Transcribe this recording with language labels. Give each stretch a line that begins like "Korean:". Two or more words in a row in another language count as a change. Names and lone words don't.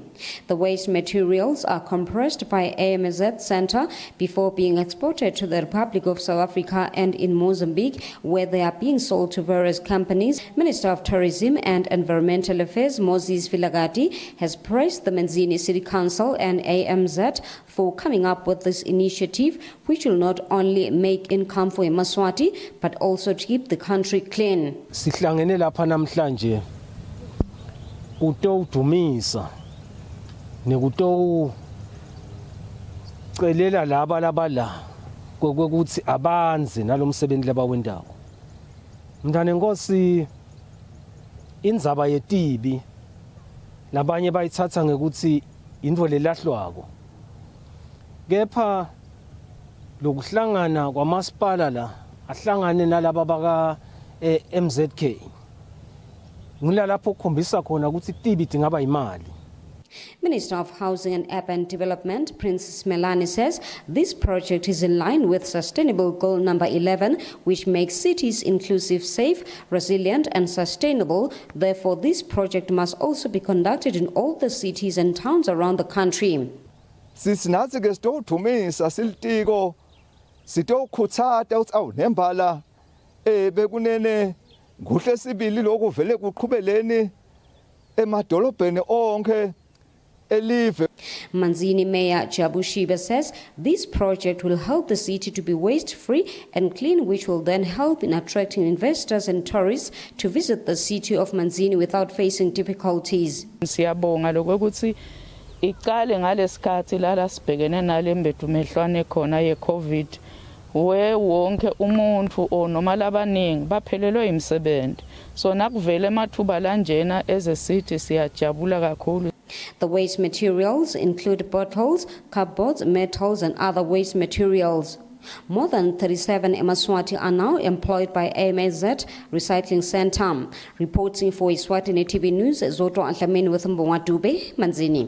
English: The waste materials are compressed by AMZ Center before being exported to the Republic of South Africa and in Mozambique, where they are being sold to various companies. Minister of Tourism and Environmental Affairs Moses Vilakazi has praised the Manzini City Council and AMZ for coming up with this initiative, which will not only make income for Emaswati but also to keep the country clean.
Swati: Sihlangene lapha namhlanje utowudumisa nekutowucelela laba labala kokuthi abanze nalomsebenzi labawendawo. Mntane Nkosi, indzaba yetibi labanye bayithatha ngekuthi into lelahlwako, kepha lokuhlangana kwamasipala la ahlangane nalaba baka MZK ngilapho ukukhombisa khona ukuthi itibi idingaba imali.
English: Minister of Housing and Urban Development, Princess Melanie, says this project is in line with Sustainable Goal number 11, which makes cities inclusive, safe, resilient and sustainable. Therefore, this project must also be conducted in all the cities and towns around the country.
Swati: Sisinazi ke sitowudumisa silitiko sitowukhutsata ukuthi awu nembala bekunene kuhle sibili lokhu vele kuqhubeleni emadolobheni onke.
English: Manzini Mayor Jabu Shiba says this project will help the city to be waste-free and clean, which will then help in attracting investors and tourists to visit the city of Manzini without facing difficulties.
Swati: Siyabonga lokuthi iqale ngalesikhathi la sibhekene nale mbedumehlwane khona ye-COVID, wonke umuntu noma labaningi baphelelwe imisebenzi. So nakuvele amathuba lanjena
English: as a city
Swati: siyajabula kakhulu.
English: The waste materials include bottles, cardboards, metals and other waste materials. More than 37 Emaswati are now employed by AMZ Recycling Center. Reporting for Eswatini TV News, Zoto Antlameni with Mbonga Dube, Manzini.